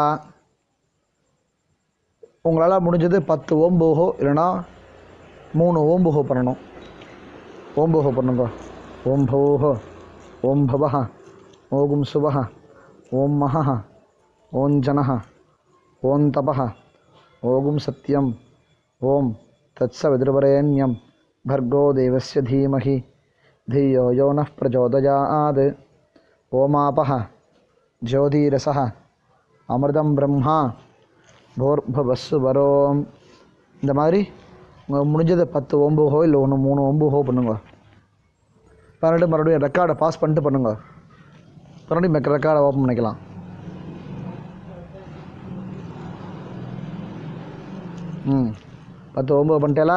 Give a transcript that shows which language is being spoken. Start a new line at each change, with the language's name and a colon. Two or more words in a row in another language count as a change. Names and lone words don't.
Tamil: உங்களால் முடிஞ்சது 10 ஓம்பூஹோ இல்லைனா 3 ஓம்பூஹோ பண்ணணும். ஓம்பூஹோ பண்ணுங்க.
Sanskrit: ओम् भूः ओम् भुवः ओम् सुवः ओम् महः ओम् जनः ओम् तपः ओम् सत्यम् ओम् तत्सवितुर्वरेण्यम् भर्गो देवस्य धीमहि धियो यो नः प्रचोदयात्. ओमापः ज्योतिरसः अमृतं ब्रह्मा भूर्भुवस्सुवरों.
Tamil: இந்த மாதிரி முடிஞ்சது 10 ஓம்புஹோ இல்லை 3 ஓம்புஹோ பண்ணுங்க. மறுபடியும் ரெக்கார்டை பாஸ் பண்ணிட்டு பண்ணுங்க. மறுபடியும் ரெக்கார்டை ஓப்பன் பண்ணிக்கலாம். ம் 10 ஓம்பு பண்ணிட்டேலா?